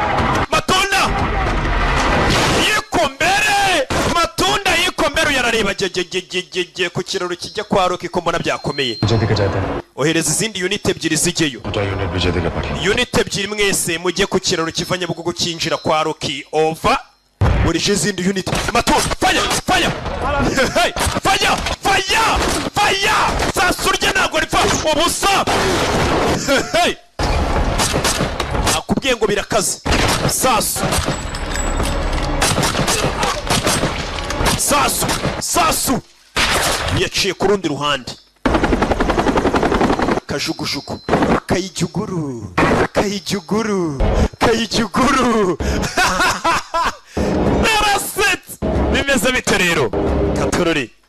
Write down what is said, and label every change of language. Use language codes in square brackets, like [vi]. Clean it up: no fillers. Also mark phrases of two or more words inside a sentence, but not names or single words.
[rw] yiko mbere matunda yiko mbere yarareba je ku kiraro kijya kwa Rocky ko mbona byakomeye ohereza izindi unit ebyiri zijyeyo unit ebyiri mwese mujye ku kiraro kivanye bugugu kinjira kwa Rocky over muri izindi unit matunda fanya hey fanya sasurye ntago ripfa ubusa hey akubwiye ngo birakaze sasu yaciye ku rundi ruhande kajugujugu kayijuguru naraset bimeze bite rero katorori